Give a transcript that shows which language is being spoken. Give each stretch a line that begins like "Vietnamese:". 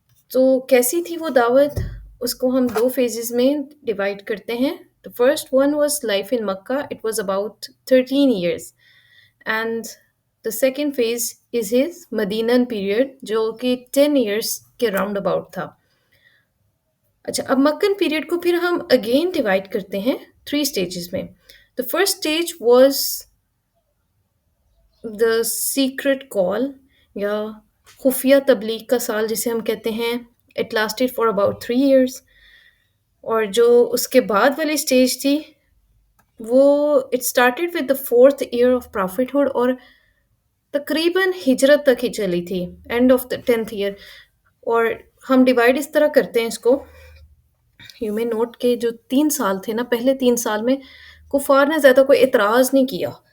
Urdu: تو کیسی تھی وہ دعوت؟ اس کو ہم دو فیزز میں ڈیوائڈ کرتے ہیں.
English: The first one was life in Makkah. It was about 13 years. And the second phase is his Medinan period,
Urdu: جو کہ 10 years کے راؤنڈ اباؤٹ تھا. اچھا، اب مکن پیریڈ کو پھر ہم اگین ڈیوائڈ کرتے ہیں 3 اسٹیجز میں.
English: The first stage was the secret call
Urdu: یا خفیہ تبلیغ کا سال جسے ہم کہتے ہیں.
English: It lasted for about 3 years.
Urdu: اور جو اس کے بعد والی اسٹیج تھی وہ
English: it started with the 4th year of prophethood
Urdu: اور تقریباً ہجرت تک ہی چلی تھی،
English: End of the 10th year.
Urdu: اور ہم ڈیوائڈ اس طرح کرتے ہیں اس کو. یو میں نوٹ کے جو 3 سال تھے نا، پہلے 3 سال میں کفار نے زیادہ کوئی اعتراض نہیں کیا.